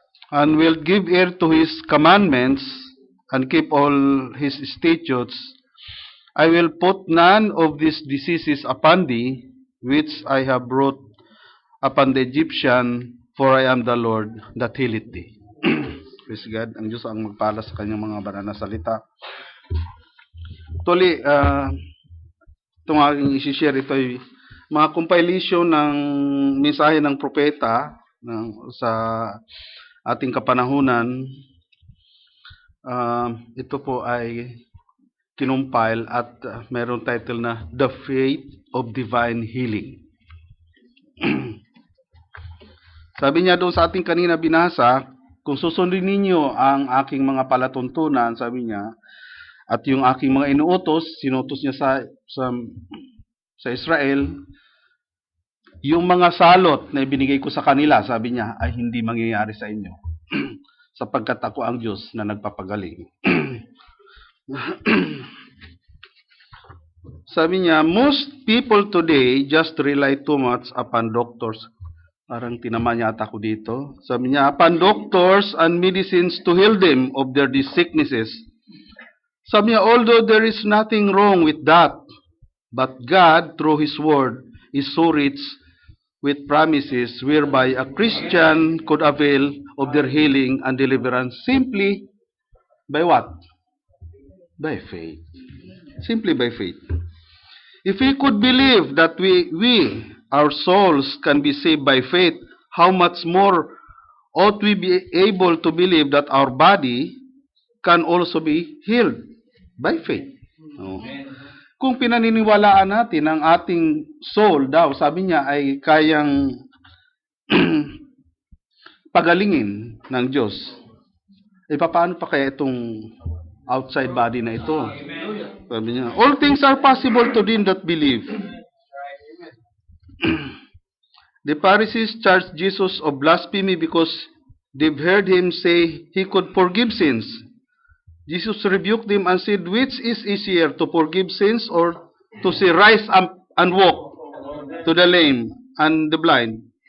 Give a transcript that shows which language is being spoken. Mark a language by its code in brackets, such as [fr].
[en] And wilt give ear to his commandments, and keep all his statutes, I will put none of these diseases upon thee, which I have brought upon the Egyptian, for I am the Lord that healeth thee. Praise God. [tl] Ang Diyos ang magpala sa kanyang mga banal na salita. Tuli, itong aking isi-share, ito ay mga compilation ng mensahe ng propeta sa ating kapanahunan. Ito po ay kinumpile at mayroong title na The Faith of Divine Healing. Sabi niya doon sa ating kanina binasa, kung susundin ninyo ang aking mga palatuntunan, sabi niya, at yung aking mga sinutos niya sa Israel, yung mga salot na ibinigay ko sa kanila, sabi niya, ay hindi mangyayari sa inyo. sapagkat ako ang Diyos na nagpapagaling. Sabi niya, [en] most people today just rely too much upon doctors. [tl] Parang tinaman yata ako dito. Sabi niya, [en] upon doctors and medicines to heal them of their sicknesses. [tl] Sabi niya, [en] although there is nothing wrong with that, but God, through His Word, is so rich with promises whereby a Christian could avail of their healing and deliverance simply by what? By faith. Simply by faith. If we could believe that our souls can be saved by faith, how much more ought we be able to believe that our body can also be healed by faith? No. [tl] Kung pinaniniwalaan natin ang ating soul daw, sabi niya, ay kayang pagalingin ng Diyos, paano pa kaya itong outside body na ito? Sabi niya, [en] all things are possible to them that believe. The Pharisees charged Jesus of blasphemy because they've heard him say he could forgive sins. Jesus rebuked them and said, which is easier, to forgive sins or to say, rise up and walk to the lame and the blind?